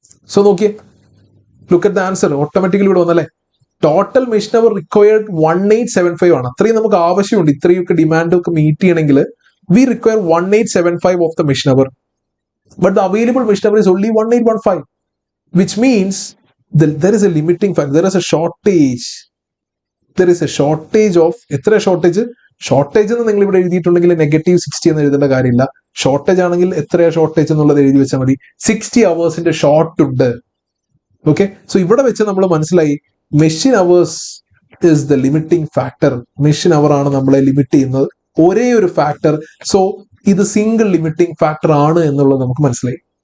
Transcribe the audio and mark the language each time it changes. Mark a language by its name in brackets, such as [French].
[Malayalam] So നോക്കിയേ, [English] look at the answer, [Malayalam] automatically ഇവിടെ വന്നല്ലേ. ടോട്ടൽ മെഷീൻ അവർ റിക്വയർഡ് 1875 ആണ്. അത്രയും നമുക്ക് ആവശ്യമുണ്ട്. ഇത്രയൊക്കെ ഡിമാൻഡ് ഒക്കെ മീറ്റ് ചെയ്യണമെങ്കിൽ [English] We require 1875 of the machine hour. But the available machine hour is only 1815, which means there is a limiting factor. There is a shortage. There is a shortage of, [Malayalam] എത്ര shortage? Shortage എന്ന് നിങ്ങൾ ഇവിടെ എഴുതിയിട്ടുണ്ടെങ്കിൽ -60 എന്ന് എഴുതേണ്ട കാര്യമില്ല. Shortage ആണെങ്കിൽ എത്രയാ shortage എന്നുള്ളത് എഴുതി വെച്ചാൽ മതി. 60 അവേഴ്സിന്റെ ഷോർട്ട് ഉണ്ട്. ഓക്കെ, സോ ഇവിടെ വെച്ച് നമ്മൾ മനസ്സിലായി [English] Machine hours is the limiting factor. [Malayalam] Machine hour ആണ് നമ്മളെ ലിമിറ്റ് ചെയ്യുന്നത്, ഒരേ ഒരു ഫാക്ടർ. സോ ഇത് സിംഗിൾ ലിമിറ്റിംഗ് ഫാക്ടർ ആണ് എന്നുള്ളത് നമുക്ക് മനസ്സിലായി.